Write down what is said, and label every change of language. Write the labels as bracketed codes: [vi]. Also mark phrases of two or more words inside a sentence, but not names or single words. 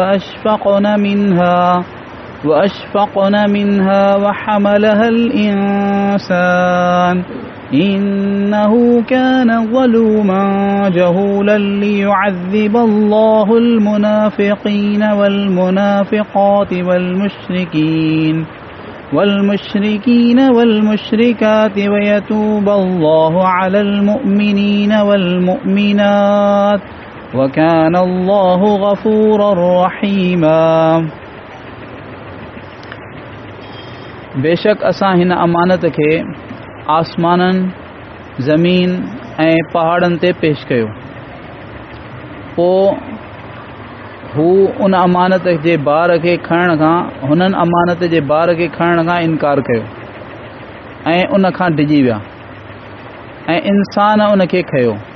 [ar] وأشفقن منها وحملها الإنسان إنه كان ظلوما جهولا ليعذب الله المنافقين والمنافقات والمشركين والمشركات ويتوب الله على المؤمنين والمؤمنات وكان الله غفورا رحيما. [sd] बेशक असां हिन अमानत खे आसमाननि ज़मीन ऐं पहाड़नि ते पेश कयो. पोइ हू उन अमानत जे बार खे खणण खां हुननि अमानत जे बार खे खणण खां इनकार कयो ऐं उन खां डिॼी विया ऐं इंसान उन खे खयो.